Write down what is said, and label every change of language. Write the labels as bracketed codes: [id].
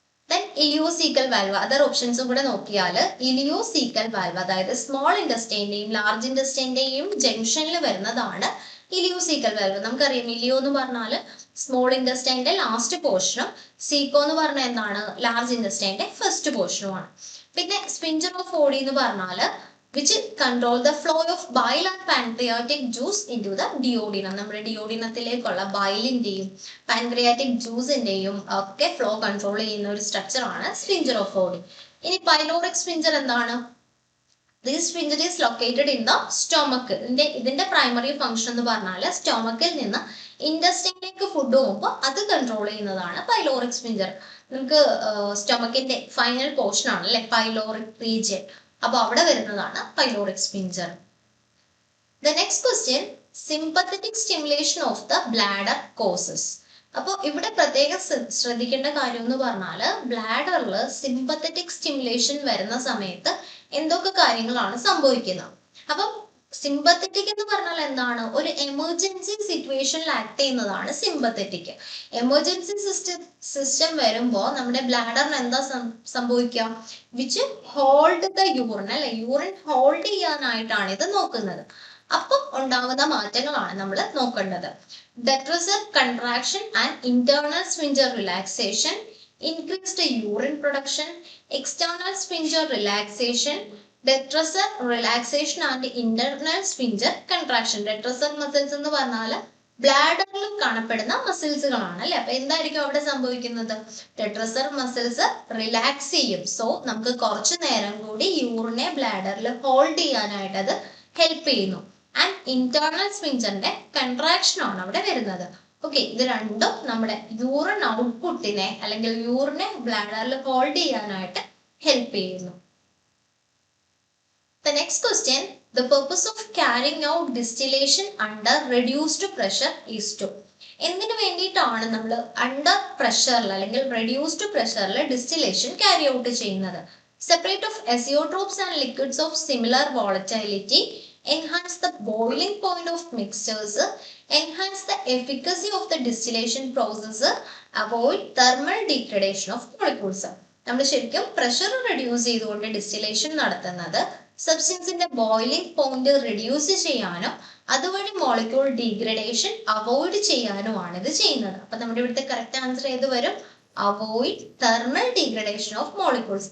[ml] Then ഇലിയോസീക്കൽ valve, other ഓപ്ഷൻസും കൂടെ നോക്കിയാൽ ഇലിയോസീക്കൽ valve അതായത് സ്മോൾ ഇൻഡസ്റ്റൈന്റെയും ലാർജ് ഇൻഡസ്റ്റൈന്റെയും ജംഗ്ഷനിൽ വരുന്നതാണ് ഇലിയോസീക്കൽ വാൽവ്. നമുക്കറിയാം ഇലിയോ എന്ന് പറഞ്ഞാൽ സ്മോൾ ഇൻഡസ്റ്റൈന്റെ ലാസ്റ്റ് പോർഷനും സീക്കോ എന്ന് പറഞ്ഞാൽ എന്താണ്? Large ഇൻഡസ്റ്റൈന്റെ first പോർഷനുമാണ്. പിന്നെ സ്ഫിഞ്ചർ ഓഫ് ഓഡി എന്ന് പറഞ്ഞാൽ [en] which control the flow of bile and pancreatic juice into the duodenum. [ml] നമ്മുടെ ഡിയോഡിനത്തിലേക്കുള്ള ബൈലിന്റെയും പാൻക്രിയാറ്റിക് ജ്യൂസിന്റെയും ഒക്കെ ഫ്ലോ കൺട്രോൾ ചെയ്യുന്ന ഒരു സ്ട്രക്ചർ ആണ് സ്ഫിഞ്ചർ ഓഫ് ഓഡി. ഇനി പൈലോറിക് സ്ഫിഞ്ചർ എന്താണ്? [en] This sphincter is located in the stomach. [ml] ഇതിന്റെ പ്രൈമറി ഫംഗ്ഷൻ എന്ന് പറഞ്ഞാൽ സ്റ്റൊമക്കിൽ നിന്ന് ഇൻഡസ്റ്റൈനിലേക്ക് ഫുഡ് പോകുമ്പോൾ അത് കൺട്രോൾ ചെയ്യുന്നതാണ് പൈലോറിക് സ്ഫിഞ്ചർ. നമുക്ക് സ്റ്റൊമക്കിന്റെ ഫൈനൽ പോർഷൻ ആണ് അല്ലെ പൈലോറിക് റീജിയൻ. അപ്പൊ അവിടെ വരുന്നതാണ് pyloric sphincter. [en] The next question, sympathetic stimulation of the bladder causes. [ml] അപ്പോൾ ഇവിടെ പ്രത്യേകം ശ്രദ്ധിക്കേണ്ട കാര്യം എന്ന് പറഞ്ഞാൽ ബ്ലാഡറിൽ സിമ്പത്തറ്റിക് സ്റ്റിമുലേഷൻ വരുന്ന സമയത്ത് എന്തൊക്കെ കാര്യങ്ങളാണ് സംഭവിക്കുന്നത്. അപ്പം സിമ്പത്തറ്റിക് എന്ന് പറഞ്ഞാൽ എന്താണ്? ഒരു എമർജൻസി സിറ്റുവേഷനിൽ ആക്ട് ചെയ്യുന്നതാണ് സിമ്പത്തറ്റിക്. എമർജൻസി സിസ്റ്റം വരുമ്പോൾ നമ്മുടെ ബ്ലാഡറിന് എന്താ സംഭവിക്കുക? [en] which hold the urine, [ml] അല്ലെ, യൂറിൻ ഹോൾഡ് ചെയ്യാനായിട്ടാണ് ഇത് നോക്കുന്നത്. അപ്പം ഉണ്ടാകുന്ന മാറ്റങ്ങളാണ് നമ്മൾ നോക്കേണ്ടത്. [en] Detrusor contraction and internal sphincter relaxation, increased urine production, external sphincter relaxation, detrusor relaxation and internal sphincter contraction. [ml] Detrusor muscles എന്ന് പറഞ്ഞാൽ ബ്ലാഡറിൽ കാണപ്പെടുന്ന മസിൽസുകളാണ്, അല്ലെ. അപ്പൊ എന്തായിരിക്കും അവിടെ സംഭവിക്കുന്നത്? detrusor മസിൽസ് റിലാക്സ് ചെയ്യും. സോ നമുക്ക് കുറച്ചു നേരം കൂടി യൂറിനെ ബ്ലാഡറിൽ ഹോൾഡ് ചെയ്യാനായിട്ട് അത് ഹെൽപ്പ് ചെയ്യുന്നു. ആൻഡ് ഇന്റേണൽ സ്ഫിൻക്റ്ററിന്റെ കൺട്രാക്ഷൻ ആണ് അവിടെ വരുന്നത്. ഓക്കെ, ഇത് രണ്ടും നമ്മുടെ യൂറിൻ ഔട്ട്പുട്ടിനെ അല്ലെങ്കിൽ യൂറിനെ ബ്ലാഡറിൽ ഹോൾഡ് ചെയ്യാനായിട്ട് ഹെൽപ്പ് ചെയ്യുന്നു. [en] The next question, the purpose of carrying out distillation under reduced pressure is to. [ml] എന്തിനു വേണ്ടിയിട്ടാണ് നമ്മൾ അണ്ടർ പ്രഷറിൽ അല്ലെങ്കിൽ റെഡ്യൂസ്ഡ് പ്രഷറിൽ ഡിസ്റ്റിലേഷൻ ക്യാരി ഔട്ട് ചെയ്യുന്നത്? [en] Separate of azeotropes and liquids of similar volatility, enhance the boiling point of mixtures, enhance the efficacy of the distillation process, avoid thermal degradation of molecules. [ml] നമ്മൾ ശരിക്കും pressure reduce ചെയ്തുകൊണ്ട് distillation നടത്തുന്നത് സബ്സ്റ്റൻസിന്റെ boiling point reduce ചെയ്യാനും അതുവഴി molecule degradation avoid ചെയ്യാനുമാണ് ഇത് ചെയ്യുന്നത്. അപ്പൊ നമ്മുടെ ഇവിടുത്തെ കറക്റ്റ് ആൻസർ ഏത് വരും? [en] Avoid thermal degradation of molecules.